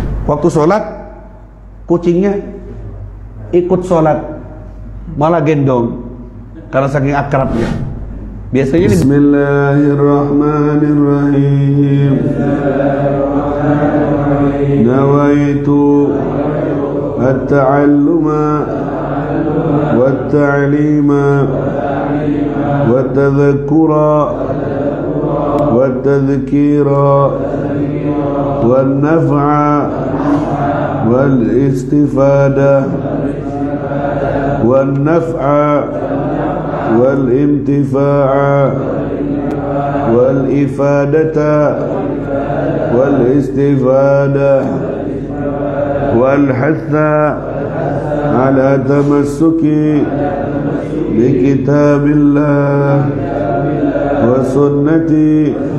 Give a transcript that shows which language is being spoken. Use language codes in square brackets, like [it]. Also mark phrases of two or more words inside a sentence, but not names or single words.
[id] Waktu sholat, kucingnya ikut sholat, malah gendong karena saking akrabnya. Biasanya [ar] بسم الله الرحمن الرحيم. نويت التعلم والتعليم والتذكر والتذكير والنفع والاستفادة والنفع والانتفاع والإفادة والاستفادة والحث على التمسك بكتاب الله وسنة